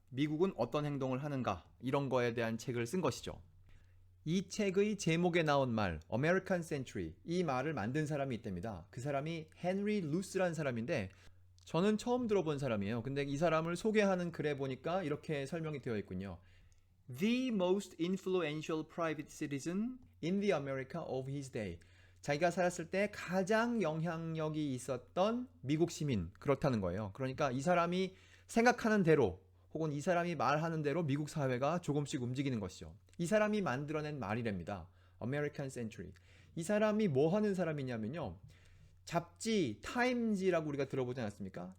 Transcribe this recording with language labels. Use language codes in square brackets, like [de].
[ko] 미국은 어떤 행동을 하는가 이런 거에 대한 책을 쓴 것이죠. 이 책의 제목에 나온 말 American Century, 이 말을 만든 사람이 있답니다. 그 사람이 헨리 루스라는 사람인데 저는 처음 들어본 사람이에요. 근데 이 사람을 소개하는 글에 보니까 이렇게 설명이 되어 있군요. [en] The most influential private citizen in the America of his day. [ko] 자기가 살았을 때 가장 영향력이 있었던 미국 시민, 그렇다는 거예요. 그러니까 이 사람이 생각하는 대로 혹은 이 사람이 말하는 대로 미국 사회가 조금씩 움직이는 것이죠. 이 사람이 만들어낸 말이랍니다. American Century. 이 사람이 뭐 하는 사람이냐면요. 잡지 타임지라고 우리가 들어보지 않았습니까?